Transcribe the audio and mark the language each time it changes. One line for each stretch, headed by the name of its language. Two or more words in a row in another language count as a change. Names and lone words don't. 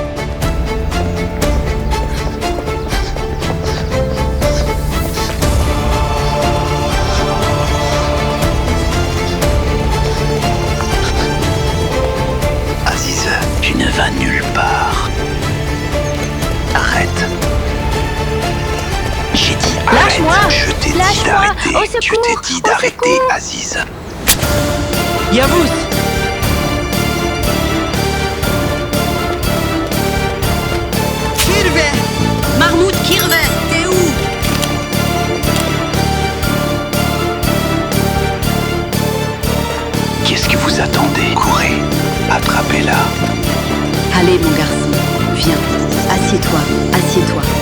French: Aziz, tu ne vas nulle part. Arrête. J'ai dit arrête. Lâche-moi! Je t'ai dit Lâche-moi! d'arrêter. Au Je secours! t'ai dit Au d'arrêter, secours! Aziz. Yavuz! Kirve! Mahmoud Kirve, t'es où? Qu'est-ce que vous attendez? Courez. Attrapez-la. Allez, mon garçon, viens. Assieds-toi, assieds-toi.